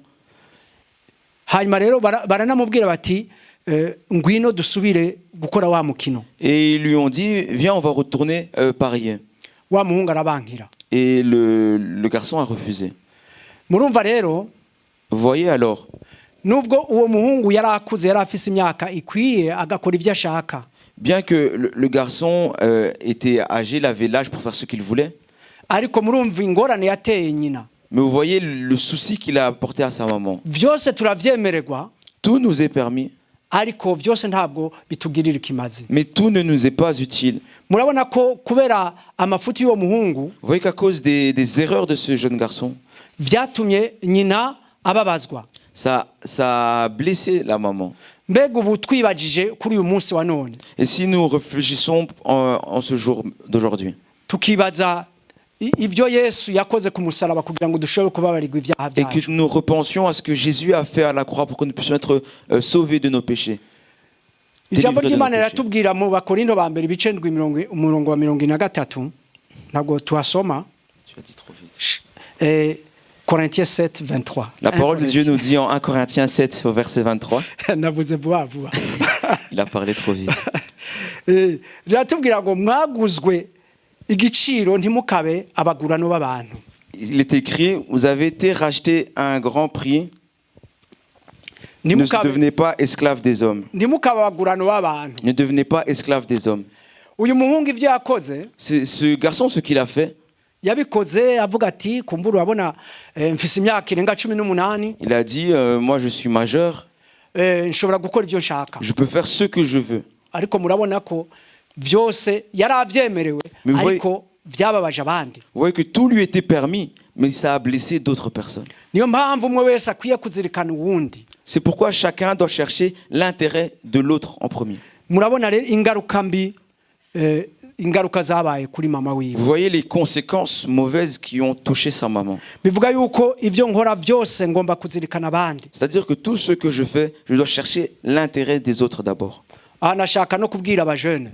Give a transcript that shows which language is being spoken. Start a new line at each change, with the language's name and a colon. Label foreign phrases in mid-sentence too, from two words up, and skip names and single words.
Rundi: Hanyuma rero baranamubwira bati ngwino dusubire gukora wa mukino.
French: Et ils lui ont dit viens on va retourner parier.
Rundi: Wa muhungu arabankira.
French: Et le garçon a refusé.
Rundi: Murumva rero,
French: Vous voyez alors,
Rundi: nubwo uwo muhungu yari akuze yari afise imyaka ikwiye agakora ivyo ashaka,
French: bien que le garçon était âgé, il avait l'âge pour faire ce qu'il voulait,
Rundi: ariko murumva ingorane yateye nyina.
French: mais vous voyez le souci qu'il a apporté à sa maman.
Rundi: Vyose turavyemererwa,
French: Tout nous est permis,
Rundi: ariko vyose ntabwo bitugirira ikimazi.
French: mais tout ne nous est pas utile.
Rundi: Murabona ko kubera amafuti y'uwo muhungu
French: Vous voyez qu'à cause des erreurs de ce jeune garçon,
Rundi: vyatumye nyina ababazwa.
French: ça a blessé la maman.
Rundi: Mbega ubu twibajije kuri uyu munsi wa none,
French: Et si nous réfléchissons en ce jour d'aujourd'hui,
Rundi: tukibaza ivyo Yesu yakoze ku musaraba kugira ngo dushobore kubabarirwa ivyaha
French: et que
Rundi: byacu,
French: nous repensions à ce que Jésus a fait à la croix pour que nous puissions être sauvés de nos péchés.
Rundi: ijambo
French: délivrés de
Rundi: ry'Imana
French: nos péchés.
Rundi: riratubwira mu Bakorinto ba mbere ibice 7 umurongo wa 23 ntabwo tuhasoma.
French: Tu as dit trop vite. Corinthiens 7, 23. La parole de Dieu nous dit en 1 Corinthiens 7 au verset 23.
Rundi: Navuze vuba vuba.
French: Il a parlé trop vite.
Rundi: Riratubwira ngo mwaguzwe igiciro ntimukabe abagurano b'abantu.
French: Il est écrit, vous avez été rachetés à un grand prix. Ne devenez pas esclaves des hommes.
Rundi: Ntimukabe abagurano b'abantu.
French: Ne devenez pas esclaves des hommes.
Rundi: Uyu muhungu ivyo yakoze,
French: Ce garçon, ce qu'il a fait,
Rundi: yabikoze avuga ati kumbura urabona mfise imyaka irenga 18,
French: il a dit, moi je suis majeur,
Rundi: nshobora gukora ivyo nshaka.
French: je peux faire ce que je veux.
Rundi: Ariko murabona ko vyose yaravyemerewe,
French: Mais vous
Rundi: ariko vyababaje abandi.
French: Vous voyez que tout lui était permis, mais ça a blessé d'autres personnes.
Rundi: Niyo mpamvu umwe wese akwiye kuzirikana uwundi.
French: C'est pourquoi chacun doit chercher l'intérêt de l'autre en premier.
Rundi: Murabona rero ingaruka mbi, ingaruka zabaye kuri mama wiwe.
French: Vous voyez les conséquences mauvaises qui ont touché sa maman.
Rundi: Bivuga yuko ivyo nkora vyose ngomba kuzirikana abandi.
French: C'est-à-dire que tout ce que je fais, je dois chercher l'intérêt des autres d'abord.
Rundi: Anashaka no kubwira abajene.